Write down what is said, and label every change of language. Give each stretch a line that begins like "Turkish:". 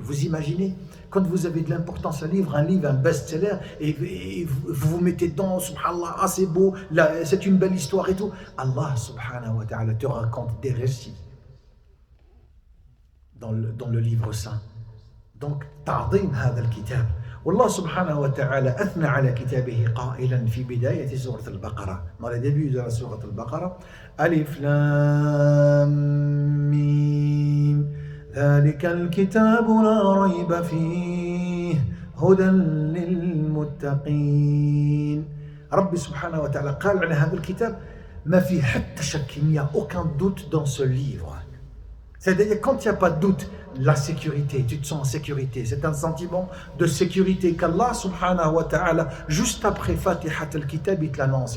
French: Vous imaginez, quand vous avez de l'importance à un livre, un best-seller, et vous vous mettez dedans, subhanallah, ah c'est beau, là, c'est une belle histoire et tout. Allah subhanahu wa ta'ala te raconte des récits dans le livre saint. Donc, ta'zim
Arabic: هذا الكتاب. والله سبحانه وتعالى أثنى على كتابه قائلا في بداية سورة البقرة.
French: Dans le début de la sourate al-Baqarah,
Arabic: ألف لام ميم ذلك الكتاب لا ريب فيه هدى للمتقين. ربي سبحانه وتعالى قال على هذا الكتاب ما في حتى شك,
French: il n'y a aucun doute dans ce livre. C'est-à-dire, quand il n'y a pas de doute, la sécurité, tu te sens en sécurité. C'est un sentiment de sécurité qu'Allah subhanahu wa ta'ala, juste après Fatihat al-Kitab, il te l'annonce.